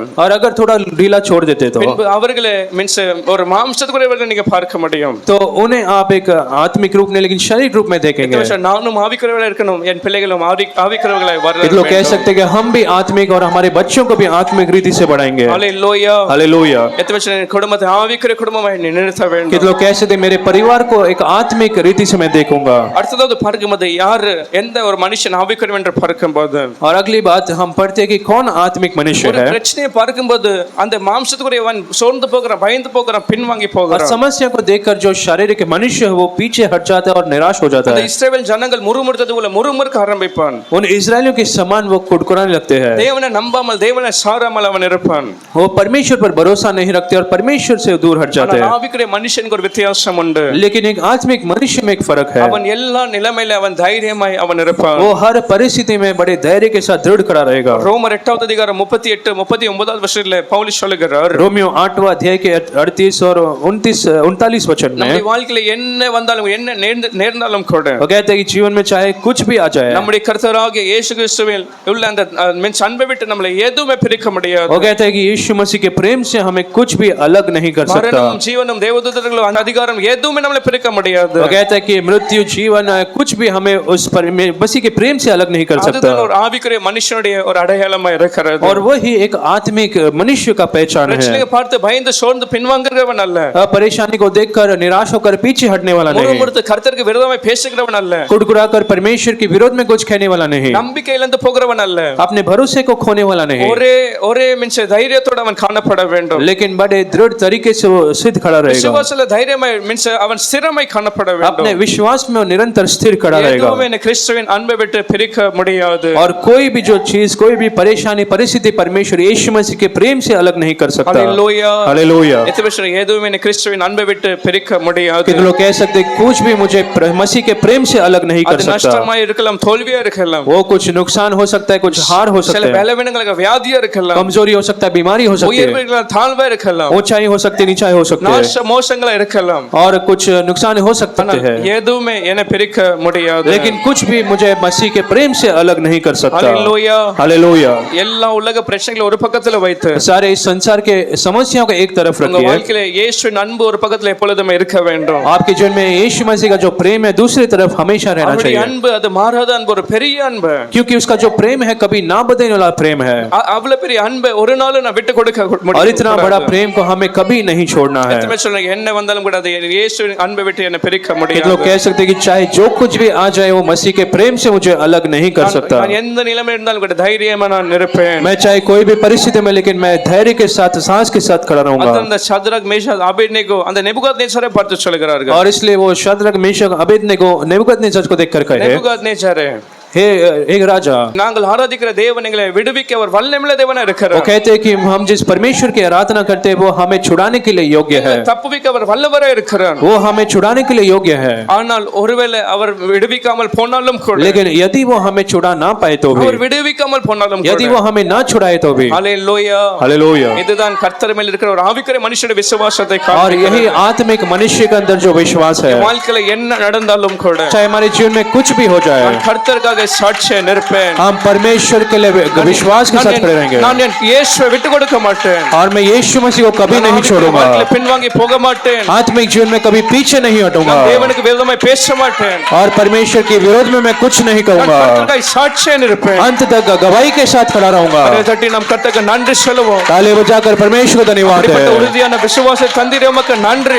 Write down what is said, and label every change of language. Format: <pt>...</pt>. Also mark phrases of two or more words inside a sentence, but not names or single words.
<hi>और अगर थोड़ा ढीला छोड़ देते तो</hi> <ta>பின்பு அவர்களே மீன்ஸ் ஒரு மாம்சத்துக்குரியவர்களை நீங்க பார்க்க முடியும்,</ta> <hi>तो उन्हें आप एक आत्मिक रूप में लेकिन शारीरिक रूप में देखेंगे।</hi> <ta>நானும் ஆவிக்குரியவர்களா இருக்கணும், என் பிள்ளைகளும் ஆவிக்குரியவர்களாய் வர</ta> <hi>लोग कह सकते हैं कि हम भी आत्मिक और हमारे बच्चों को भी आत्मिक रीति से बढ़ाएंगे। हालेलुया, हालेलुया।</hi> <ta>எத்தனை குடும்பத்தை ஆவிக்குரிய குடும்பமாய் நிறுத்த வேண்டும்।</ta> <hi>कितने लोग कह सकते हैं मेरे परिवार को एक आत्मिक रीति से मैं देखूंगा।</hi> <ta>அடுத்தது பார்க்கும்போது யார் எந்த ஒரு மனுஷன் ஆவிக்குரியவன் என்று பார்க்கும்போது,</ta> <hi>और अगली बात हम पढ़ते हैं कि कौन आत्मिक मनुष्य</hi> <ta>ஒரு</ta> <hi>है।</hi> <ta>பிரச்சனையை பார்க்கும்போது அந்த மாம்சத்துக்குரியவன் சோர்ந்து போகிறான், பயந்து போகிறான், பின்வாங்கி</ta> <hi>और</hi> <ta>போகிறான்।</ta> <hi>समस्या को देखकर जो शारीरिक मनुष्य है वो पीछे हट जाता है और निराश हो जाता</hi> <ta>அந்த</ta> <hi>है।</hi> <ta>இஸ்ரவேல் ஜனங்கள் முறுமுறுத்தது போல முறுமுறுக்க ஆரம்பிப்பான்।</ta> <hi>उन इजरायलियों के समान वो कुड़कुड़ाने लगते हैं।</hi> <ta>தேவனை நம்பாமல் தேவனை சாராமல் அவன் இருப்பான்।</ta> <hi>वो परमेश्वर पर भरोसा नहीं रखते और परमेश्वर से दूर हट जाते</hi> <ta>ஆனால்</ta> <hi>हैं।</hi> <ta>ஆவிக்குரிய மனுஷனுக்கு ஒரு வித்தியாசம் உண்டு,</ta> <hi>लेकिन एक आत्मिक मनुष्य में एक फर्क है।</hi> <ta>அவன் எல்லா நிலைமையில அவன் தைரியமாய் அவன் இருப்பான்।</ta> <hi>वो हर परिस्थिति में बड़े धैर्य के साथ दृढ़ खड़ा रहेगा।</hi> <ta>ரோமர் 8வது அதிகாரம் 38 39வது வசனத்திலே பவுல் சொல்லுகிறார்,</ta> <hi>रोमियो 8वां अध्याय के 38 और 39 वचन में</hi> <ta>நம்முடைய வாழ்க்கையில என்ன வந்தாலும் என்ன நேர்ந்தாலும் கூட</ta> <hi>वो कहते हैं कि जीवन में चाहे कुछ भी आ जाए,</hi> <ta>நம்முடைய கர்த்தராகிய இயேசு கிறிஸ்துவில் உள்ள அந்த மீன்ஸ் அன்பை விட்டு நம்மளை எதுவுமே பிரிக்க முடியாது।</ta> <hi>वो कहते हैं कि यीशु मसीह के प्रेम से हमें कुछ भी अलग नहीं कर सकता।</hi> <ta>மரணம் ஜீவனும் தேவதூதர்களும் அந்த அதிகாரம் எதுவுமே நம்மளை பிரிக்க முடியாது।</ta> <hi>वो कहता है कि मृत्यु जीवन कुछ भी हमें उस मसीह के प्रेम से अलग नहीं कर सकता।</hi> <ta>அதுதான் ஒரு ஆவிக்குரிய மனுஷனுடைய ஒரு அடையாளமா இருக்கிறது।</ta> <hi>और वही एक आत्मिक मनुष्य का पहचान है।</hi> <ta>பிரச்சனையை பார்த்து பயந்து சோர்ந்து பின்வாங்குறவன் அல்ல,</ta> <hi>परेशानी को देखकर निराश होकर पीछे हटने वाला नहीं,</hi> <ta>முறுமுறுத்து கர்த்தருக்கு விரோதமாய் பேசுகிறவன் அல்ல,</ta> <hi>कुड़कुड़ाकर परमेश्वर के विरोध में कुछ कहने वाला नहीं,</hi> <ta>நம்பிக்கை இழந்து போகிறவன் அல்ல,</ta> <hi>अपने भरोसे को खोने वाला नहीं,</hi> <ta>ஒரே மீன்ஸ் தைரியத்தோட அவன் காணப்பட வேண்டும்।</ta> <hi>लेकिन बड़े दृढ़ तरीके से वो सिद्ध खड़ा रहेगा।</hi> <ta>விசுவாசத்துல தைரியமாய் மீன்ஸ் அவன் ஸ்திரமாய் காணப்பட வேண்டும்।</ta> <hi>अपने विश्वास में वो निरंतर स्थिर खड़ा रहेगा।</hi> <ta>எதுவுமே கிறிஸ்துவின் அன்பை விட்டு பிரிக்க முடியாது।</ta> <hi>और कोई भी जो चीज कोई भी परेशानी परिस्थिति परमेश्वर यीशु मसीह के प्रेम से अलग नहीं कर सकता। हालेलुया, हालेलुया।</hi> <ta>எத்தனை எதுவுமே கிறிஸ்துவின் அன்பை விட்டு பிரிக்க முடியாது।</ta> <hi>कितने लोग कह सकते कुछ भी मुझे मसीह के प्रेम से अलग नहीं कर</hi> <ta>அது</ta> <hi>सकता।</hi> <ta>நஷ்டமாய் இருக்கலாம், தோல்வியா இருக்கலாம்,</ta> <hi>वो कुछ नुकसान हो सकता है, कुछ हार हो</hi> <ta>சில</ta> <hi>सकता है,</hi> <ta>பலவீனங்களுக்கு வியாதியா இருக்கலாம்,</ta> <hi>कमजोरी हो सकता है, बीमारी हो सकती है,</hi> <ta>உயர்வு இருக்கலாம், தாழ்வா இருக்கலாம்,</ta> <hi>ऊंचाई हो सकती है, नीचाई हो सकती है,</hi> <ta>நாச மோசங்களா இருக்கலாம்,</ta> <hi>और कुछ नुकसान हो सकते हैं,</hi> <ta>எதுவுமே என்ன பிரிக்க முடியாது।</ta> <hi>लेकिन कुछ भी मुझे मसीह के प्रेम से अलग नहीं कर सकता। हालेलुया, हालेलुया।</hi> <ta>எல்லா உலக பிரச்சனைகளை ஒரு பக்கத்துல வைத்து</ta> <hi>सारे इस संसार के समस्याओं को एक तरफ</hi> <ta>உங்க</ta> <hi>रखिए।</hi> <ta>வாழ்க்கையில இயேசுவின் அன்பு ஒரு பக்கத்துல எப்பொழுதுமே இருக்க வேண்டும்।</ta> <hi>आपके जीवन में यीशु मसीह का जो प्रेम है दूसरी तरफ हमेशा रहना</hi> <ta>அவருடைய</ta> <hi>चाहिए,</hi> <ta>அன்பு அது மாறாத அன்பு, ஒரு பெரிய அன்பு,</ta> <hi>क्योंकि उसका जो प्रेम है कभी ना बदलने वाला प्रेम है।</hi> <ta>அவ்வளவு பெரிய அன்பை ஒரு நாள் நான் விட்டு கொடுக்க</ta> <hi>और इतना बड़ा प्रेम को हमें कभी नहीं छोड़ना है।</hi> <ta>எத்தனை சொல்லுங்க என்ன வந்தாலும் கூட அது இயேசுவின் அன்பை விட்டு என்ன பிரிக்க</ta> <hi>कितने</hi> <ta>முடியாது।</ta> <hi>लोग कह सकते हैं कि चाहे जो कुछ भी आ जाए वो मसीह के प्रेम से मुझे अलग नहीं कर सकता।</hi> <ta>நான் எந்த நிலைமையில இருந்தாலும் கூட தைரியமா நான் இருப்பேன்।</ta> <hi>मैं चाहे कोई भी परिस्थिति में, लेकिन मैं धैर्य के साथ साहस के साथ खड़ा रहूंगा।</hi> <ta>அந்த சத்ரக் மேஷாக் ஆபேத்நேகோ அந்த நேபுகாத்நேச்சாரை பார்த்து சொல்கிறார்கள்,</ta> <hi>और इसलिए वो शद्रक मेशक अबेदनेगो नेबूकदनेस्सर को देखकर कहे,</hi> <ta>நேபுகாத்நேச்சாரே</ta> <hi>हे राजा,</hi> <ta>நாங்கள் ஆராதிக்கிற தேவன் எங்களை விடுவிக்க அவர் வல்லமையுள்ள தேவனா</ta> <hi>वो</hi> <ta>இருக்கிறார்.</ta> <hi>कहते हैं कि हम जिस परमेश्वर की आराधना करते हैं वो हमें छुड़ाने के लिए योग्य है,</hi> <ta>தப்புவிக்க அவர் வல்லவரா இருக்கிறார்.</ta> <hi>वो हमें छुड़ाने के लिए योग्य है।</hi> <ta>ஆனால் ஒருவேளை அவர் விடுவிக்காமல் போனாலும் கூட,</ta> <hi>लेकिन यदि वो हमें छुड़ा ना पाए तो भी,</hi> <ta>அவர் விடுவிக்காமல் போனாலும்</ta> <hi>यदि</hi> <ta>கூட,</ta> <hi>वो हमें ना छुड़ाए तो भी,</hi> <ta>ஹalleluya,</ta> <hi>हालेलुया।</hi> <ta>இதுதான் கர்த்தர் மேல் இருக்கிற ஒரு ஆவிக்குரிய மனுஷனுடைய விசுவாசத்தை</ta> <hi>और</hi> <ta>காண்பிக்கிறது.</ta> <hi>यही आत्मिक मनुष्य के अंदर जो विश्वास है,</hi> <ta>வாழ்க்கையில என்ன நடந்தாலும் கூட</ta> <hi>चाहे हमारे जीवन में कुछ भी हो जाए,</hi> <ta>நான் கர்த்தருக்காக சாட்சியா நிற்பேன்.</ta> <hi>हम परमेश्वर के लिए विश्वास के साथ खड़े रहेंगे,</hi> <ta>நான் என் இயேசுவை விட்டு கொடுக்க மாட்டேன்.</ta> <hi>और मैं यीशु मसीह को कभी नहीं छोड़ूंगा,</hi> <ta>வாழ்க்கையில பின்வாங்கி போக மாட்டேன்.</ta> <hi>आत्मिक जीवन में कभी पीछे नहीं हटूंगा,</hi> <ta>நான் தேவனுக்கு விரோதமாய் பேச மாட்டேன்.</ta> <hi>और परमेश्वर के विरोध में मैं कुछ नहीं</hi> <ta>நான்</ta> <hi>कहूंगा,</hi> <ta>கர்த்தருக்காக சாட்சியா நிற்பேன்.</ta> <hi>अंत तक गवाही के साथ खड़ा रहूंगा।</hi> <ta>அதை தட்டி நாம் கர்த்தருக்கு நன்றி சொல்லுவோம்.</ta> <hi>ताली बजाकर परमेश्वर को धन्यवाद</hi> <ta>அப்படிப்பட்ட</ta> <hi>है,</hi> <ta>உறுதியான விசுவாசத்தை தந்தீரே உமக்கு நன்றி.</ta>